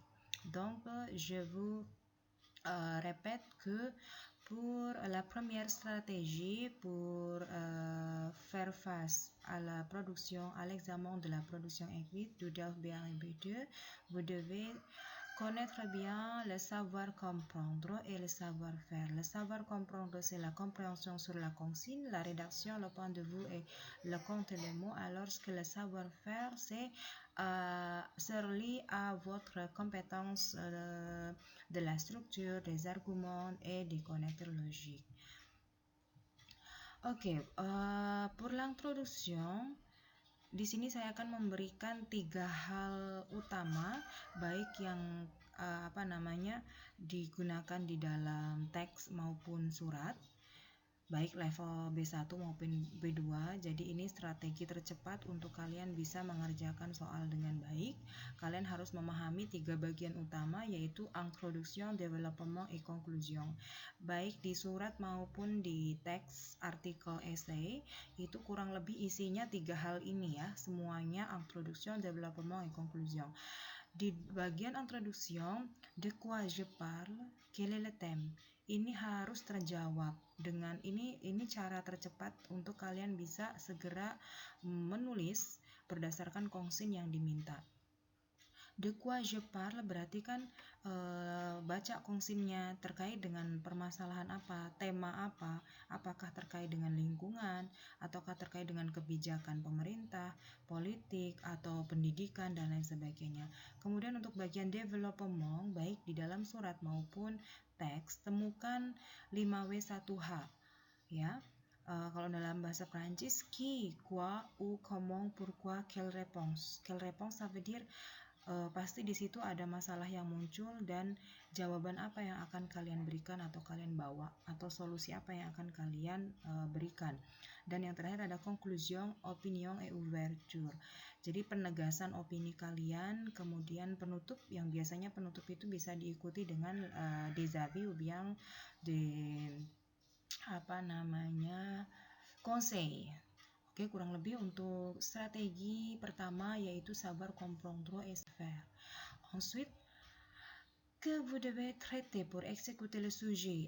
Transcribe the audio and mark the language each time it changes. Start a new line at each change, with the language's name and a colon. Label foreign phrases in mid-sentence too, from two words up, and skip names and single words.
French: Donc je vous répète que pour la première stratégie pour faire face à la production, à l'examen de la production écrite du Delph B1 et B2, vous devez connaître bien le savoir comprendre et le savoir faire. Le savoir comprendre, c'est la compréhension sur la consigne, la rédaction, le point de vue et le compte des mots, alors que le savoir faire, c'est relié à votre compétence de la structure, des arguments et des connecteurs logiques. Oke, pour l'introduction,
Indonesian: di sini saya akan memberikan 3 hal utama baik yang digunakan di dalam teks maupun surat. baik level B1 maupun B2. Jadi ini strategi tercepat untuk kalian bisa mengerjakan soal dengan baik. Kalian harus memahami 3 bagian utama, yaitu introduction,
French: développement, et conclusion.
Indonesian: Baik di surat maupun di teks, artikel, essay, itu kurang lebih isinya 3 hal ini ya. Semuanya introduction,
French: développement, et conclusion.
Indonesian: Di bagian introduction,
French: de quoi je parle, quel est le thème?
Indonesian: Ini harus terjawab. Dengan ini cara tercepat untuk kalian bisa segera menulis berdasarkan konsin yang diminta.
French: De quoi je parle
Indonesian: berarti kan baca konsinnya terkait dengan permasalahan apa, tema apa, apakah terkait dengan lingkungan, ataukah terkait dengan kebijakan pemerintah, politik, atau pendidikan, dan lain sebagainya. Kemudian untuk bagian development, baik di dalam surat maupun teks, temukan 5W1H. Ya, kalau dalam bahasa Prancis,
French: qui, quoi, où, comment, pourquoi, quelle réponse. Quelle réponse ça veut dire
Indonesian: pasti di situ ada masalah yang muncul dan jawaban apa yang akan kalian berikan atau kalian bawa, atau solusi apa yang akan kalian berikan. Dan yang terakhir ada
French: conclusion, opinion, et ouverture.
Indonesian: Jadi penegasan opini kalian, kemudian penutup, yang biasanya penutup itu bisa diikuti dengan
French: des avis ou bien conseil.
Indonesian: Oke, kurang lebih untuk strategi pertama yaitu
French: savoir comprendre et faire. Ensuite, que vous devez traiter pour exécuter le sujet.